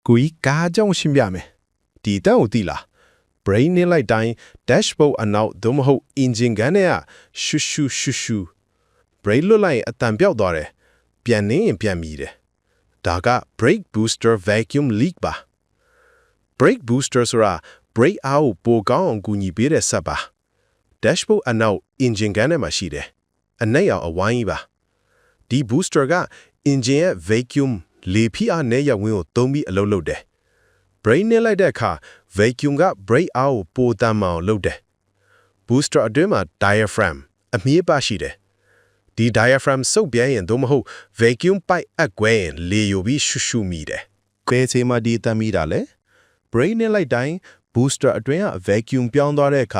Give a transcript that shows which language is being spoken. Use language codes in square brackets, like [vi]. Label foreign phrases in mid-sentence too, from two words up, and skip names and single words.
[my] ကိုကြီးကားကြောင့်ရှင်းပြမယ်ဒီတန်းကိုသိလား brain နဲ့လိုက်တိုင်း dashboard အနောက်သို့မဟုတ် engine ကန်နဲ့ရှူရှူရှူရှူ brain လွတ်လိုက်ရင်အတန်ပြောက်သွားတယ်ပြန်နေရင်ပြန်မြည်တယ်ဒါက [en] brake booster vacuum leak [my] ပါ [en] brake booster [my] ဆိုတာ brake အားကိုပိုကောင်းအောင်ကူညီပေးတဲ့စက်ပါ dashboard အနောက် engine ကန်ထဲမှာရှိတယ်အနက်ရောင်အဝိုင်းကြီး ပါဒီ booster က engine ရဲ့ vacuum လေဖိအားနဲ့ရဝင်းကိုသုံးပြီးအလုပ်လုပ်တယ် brake နဲ့လိုက်တဲ့အခါ vacuum က brake အားကိုပိုတမ်းမအောင်လုပ်တယ် booster အတွင်းမှာ diaphragm အမြင့်ပါရှိတယ်ဒီ diaphragm စုပ်ပြဲရင်သို့မဟုတ် [en] vacuum pipe [my] အကွဲရင်လေယိုပြီးရှူရှူမိတယ်ဘယ်ချိန်မှဒီတမ်းမိတာလဲ brake နဲ့လိုက်တိုင်း booster အတွင်းက vacuum ပြောင်းသွားတဲ့အခါ